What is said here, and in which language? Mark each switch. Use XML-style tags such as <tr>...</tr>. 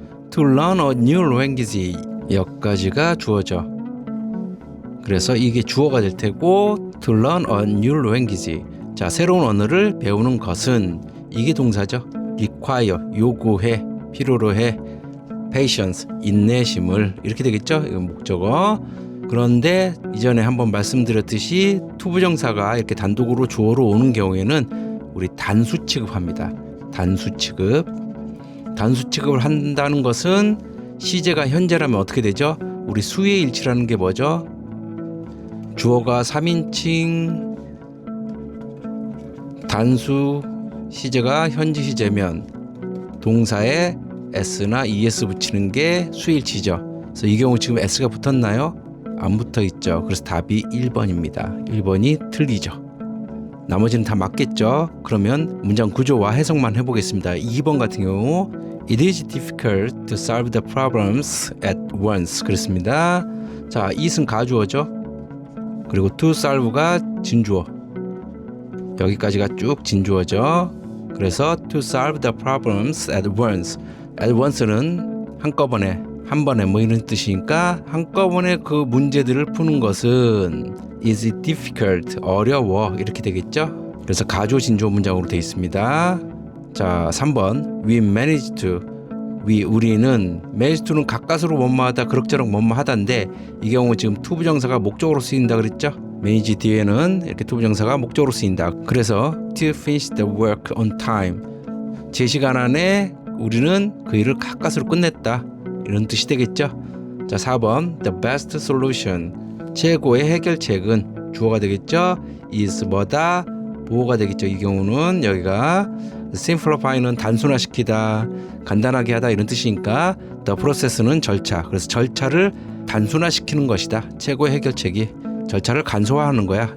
<en>To learn a new language,</en> <ko>여기까지가 주어죠. 그래서 이게 주어가 될 테고</ko> <en>to learn a new language,</en> <ko>자, 새로운 언어를 배우는 것은, 이게 동사죠. require, 요구해, 필요로 해, patience, 인내심을 이렇게 되겠죠. 이건 목적어. 그런데 이전에 한번 말씀드렸듯이 to 부정사가 이렇게 단독으로 주어로 오는 경우에는 우리 단수 취급합니다. 단수 취급을 한다는 것은 시제가 현재라면 어떻게 되죠? 우리 수의 일치라는 게 뭐죠? 주어가 3인칭, 단수 시제가 현재 시제면 동사에 s나 es 붙이는 게 수일치죠. 그래서 이 경우 지금 s가 붙었나요? 안 붙어 있죠. 그래서 답이 1번입니다. 1번이 틀리죠. 나머지는 다 맞겠죠. 그러면 문장 구조와 해석만 해보겠습니다. 2번 같은 경우</ko> <en>It is difficult to solve the problems at once</en> <ko>그랬습니다. 자, it은 가주어죠. 그리고 to solve가 진주어. 여기까지가 쭉 진주어죠. 그래서</ko> <en>to solve the problems at once.</en> <ko>at once는 한꺼번에, 한 번에 뭐 이런 뜻이니까 한꺼번에 그 문제들을 푸는 것은</ko> <en>is difficult,</en> <ko>어려워 이렇게 되겠죠. 그래서 가주어 진주어 문장으로 되어 있습니다. 자, 3번</ko> <en>we managed to.</en> <ko>우리는 managed to는 가까스로 뭐뭐하다, 그럭저럭 뭐뭐하다인데 이 경우 지금 to 부정사가 목적으로 쓰인다 그랬죠. manage 뒤에는 이렇게 to 부정사가 목적으로 쓰인다. 그래서</ko> <en>to finish the work on time.</en> <ko>제 시간 안에 우리는 그 일을 가까스로 끝냈다. 이런 뜻이 되겠죠. 자, 4번</ko> <en>the best solution.</en> <ko>최고의 해결책은 주어가 되겠죠. is 뭐다, 보호가 되겠죠. 이 경우는 여기가 simplify는 단순화시키다, 간단하게 하다 이런 뜻이니까 the process는 절차. 그래서 절차를 단순화시키는 것이다. 최고의 해결책이 절차를 간소화하는 거야.</ko>